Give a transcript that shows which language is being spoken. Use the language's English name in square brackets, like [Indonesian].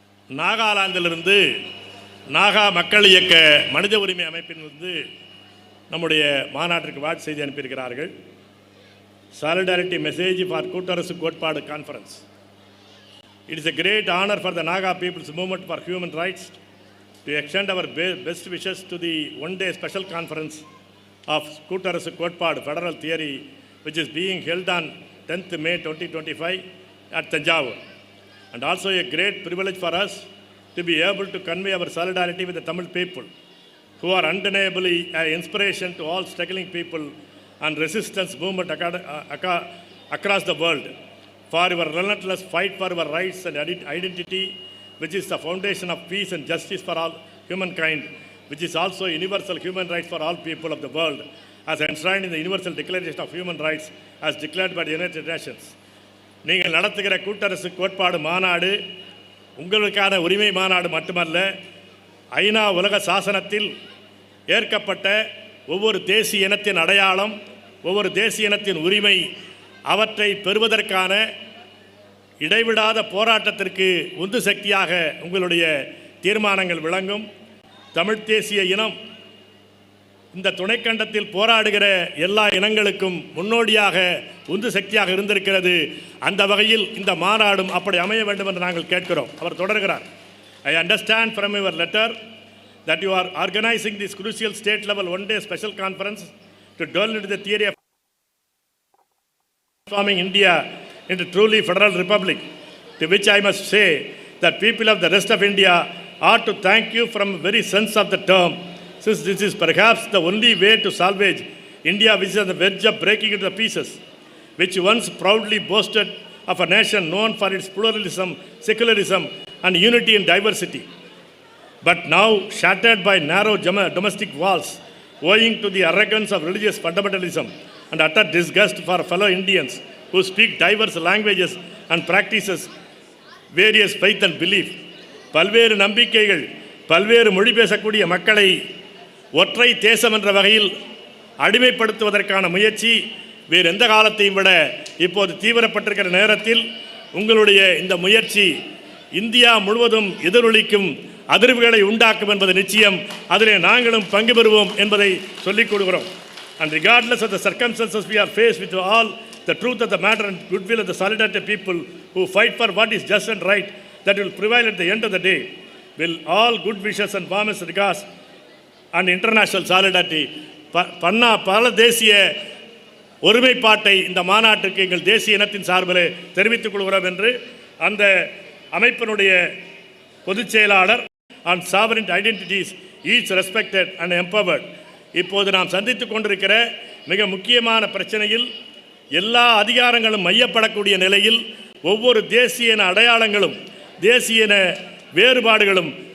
[Tamil] நாகாலாந்திலிருந்து நாகா மக்கள் இயக்க மனித உரிமை அமைப்பிலிருந்து நம்முடைய மாநாட்டிற்கு வாழ்த்து செய்தி அனுப்பியிருக்கிறார்கள். [English] Solidarity message for கூட்டரசு கோட்பாடு conference. It is a great honor for the Naga people's movement for human rights to extend our best wishes to the one-day special conference of Koottarasu Kotpadu Federal Theory, which is being held on 10th May 2025 at Thanjavur. And also a great privilege for us to be able to convey our solidarity with the Tamil people, who are undeniably an inspiration to all struggling people and resistance movement across the world, for your relentless fight for our rights and identity, which is the foundation of peace and justice for all humankind, which is also universal human rights for all people of the world, as enshrined in the Universal Declaration of Human Rights as declared by the United Nations. [Tamil] நீங்கள் நடத்துகிற கூட்டரசு கோட்பாடு மாநாடு உங்களுக்கான உரிமை மாநாடு மட்டுமல்ல, ஐநா உலக சாசனத்தில் ஏற்கப்பட்ட ஒவ்வொரு தேசிய இனத்தின் அடையாளம், ஒவ்வொரு தேசிய இனத்தின் உரிமை, அவற்றை பெறுவதற்கான இடைவிடாத போராட்டத்திற்கு உந்து சக்தியாக உங்களுடைய தீர்மானங்கள் விளங்கும். தமிழ் தேசிய இனம் இந்த துணைக்கண்டத்தில் போராடுகிற எல்லா இனங்களுக்கும் முன்னோடியாக உந்து சக்தியாக இருந்திருக்கிறது. அந்த வகையில் இந்த மாநாடும் அப்படி அமைய வேண்டும் என்று நாங்கள் கேட்கிறோம். அவர் தொடர்கிறார். [English] I understand from your letter that you are organizing this crucial state level one-day special conference to delve into the theory of transforming India into truly federal republic, to which I must say that people of the rest of India ought to thank you from the very sense of the term, since this is perhaps the only way to salvage India, which is on the verge of breaking into pieces, which once proudly boasted of a nation known for its pluralism, secularism and unity in diversity, but now shattered by narrow domestic walls, owing to the arrogance of religious fundamentalism and utter disgust for fellow Indians who speak diverse languages and practices various faith and belief. [Tamil] பல்வேறு நம்பிக்கைகள், பல்வேறு மொழி பேசக்கூடிய மக்களை ஒற்றை தேசம் என்ற வகையில் அடிமைப்படுத்துவதற்கான முயற்சி வேறு எந்த காலத்தையும் விட இப்போது தீவிரப்பட்டிருக்கிற நேரத்தில் உங்களுடைய இந்த முயற்சி இந்தியா முழுவதும் எதிரொலிக்கும் அதிர்வுகளை உண்டாக்கும் என்பது நிச்சயம். அதிலே நாங்களும் பங்கு பெறுவோம் என்பதை சொல்லிக் கொடுக்கிறோம். [English] And regardless of the circumstances we are faced with, all the truth of the matter and goodwill of the solidarity people who fight for what is just and right, that will prevail at the end of the day, will all good wishes and warmest regards and international solidarity. [Tamil] பல தேசிய ஒருமைப்பாட்டை இந்த மாநாட்டுக்கு எங்கள் தேசிய இனத்தின் சார்பில் தெரிவித்துக் கொள்கிறோம் என்று அந்த அமைப்பினுடைய பொதுச் செயலாளர் [English] and sovereign identities each respected and empowered. [Tamil] இப்போது நாம் சந்தித்துக் கொண்டிருக்கிற மிக முக்கியமான பிரச்சனையில் எல்லா அதிகாரங்களும் மையப்படக்கூடிய நிலையில் ஒவ்வொரு தேசிய இன அடையாளங்களும் தேசிய இன வேறுபாடுகளும்